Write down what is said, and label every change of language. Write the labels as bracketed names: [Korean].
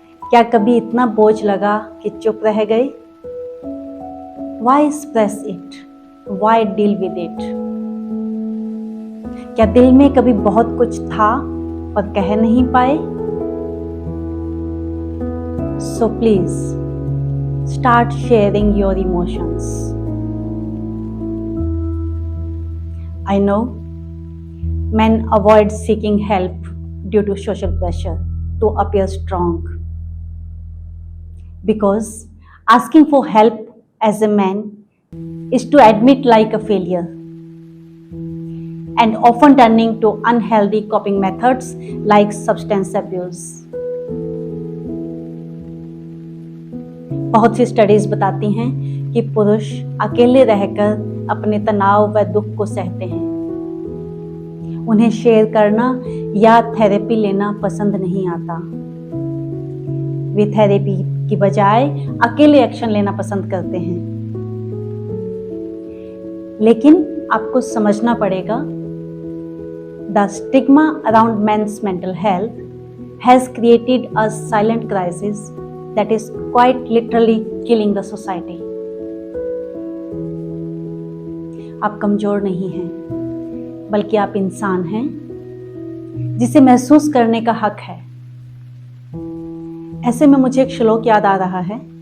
[Hindi] क्या कभी इतना बोझ लगा कि चुप रह गए? [English] Why express it? Why deal with it? [Hindi] क्या दिल में कभी बहुत कुछ था पर कह नहीं पाए? [English] So please start sharing your emotions. I know men avoid seeking help due to social pressure to appear strong. Because asking for help as a man is to admit like a failure and often turning to unhealthy coping methods like substance abuse. [Hindi] बहुत सी studies बताती हैं कि पुरुष अकेले रहकर अपने तनाव व दुख को सहते हैं। उन्हें शेयर करना या थेरेपी लेना पसंद नहीं आता। वे थेरेपी की बजाय अकेले एक्शन लेना पसंद करते हैं। लेकिन आपको समझना पड़ेगा, [English] the stigma around men's mental health has created a silent crisis that is quite literally killing the society. [Hindi] आप कमजोर नहीं हैं, बल्कि आप इंसान हैं जिसे महसूस करने का हक है। ऐसे में मुझे एक श्लोक याद आ रहा है।